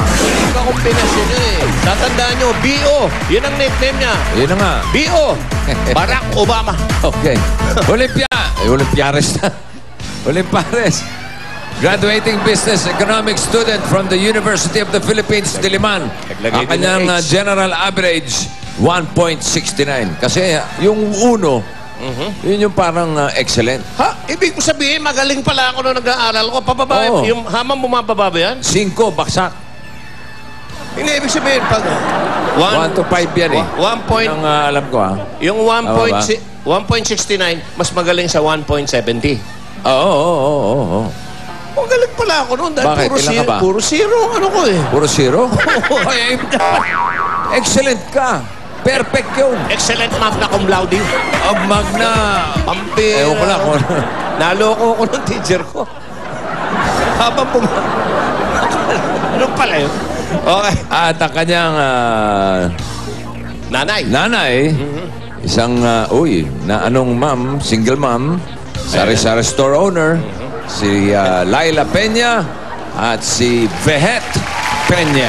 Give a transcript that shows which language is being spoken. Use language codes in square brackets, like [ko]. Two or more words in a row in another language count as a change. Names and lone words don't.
[tl] Ika kombinasyon yun eh. Tatandaan nyo, B.O. Yun ang nickname niya. Yun na nga. B.O. Barack Obama. Okay. Olympiares na. Olympiares. [en] Graduating Business Economics student from the University of the Philippines, Diliman. [tl] Ang kanyang [en] general average, [tl] 1.69. Kasi yung uno, yun yung parang excellent. Ha? Ibig ko sabihin, magaling pala ako nung nag-aaral ko. Pababa, Oo. yung hamang bumababa ba yan? 5, baksak. Hindi, ibig sabihin, pag... 1 to 5 yan eh. 1 point... Ang alam ko ha. Yung 1.69, mas magaling sa 1.70. Oo. Magaling pala ako noon. Dahil Bakit? Ilan ka ba? Puro zero. Ano ko eh? Puro 0? Ay, excellent ka. Perfect yun. [la] Excellent magna cum laude. [tl] Magna. Pampira. Ewan ko na kung ano. Naloko ko ng teacher ko. Habang ano pala yun? Okay. At ang kanyang nanay, isang, ma'am, [en] single ma'am, [tl] sari-sari [en] store owner, [tl] si Laila Peña at si Vehet Peña.